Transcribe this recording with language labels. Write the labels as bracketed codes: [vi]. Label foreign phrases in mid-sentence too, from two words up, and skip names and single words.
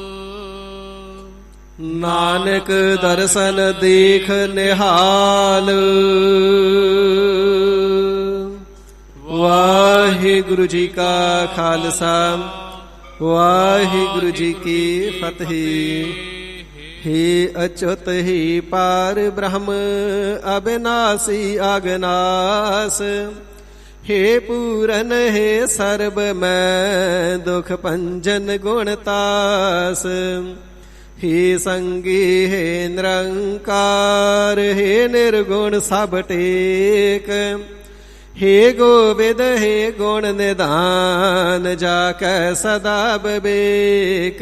[pa] ਨਾਨਕ ਦਰਸ਼ਨ ਦੇਖ ਨਿਹਾਲ। ਵਾਹਿਗੁਰੂ ਜੀ ਕਾ ਖਾਲਸਾ, ਵਾਹਿਗੁਰੂ ਜੀ ਕੀ ਫਤਿਹ। [hi] हे अच्युत हे पार ब्रह्म अविनाशी अगनास, हे पूरन हे सर्ब मैं दुख भंजन गुणतास, हे संगी हे निरंकार, हे निर्गुण सब टेक, हे गोविंद हे गुण निधान, जाकै सदा विवेक,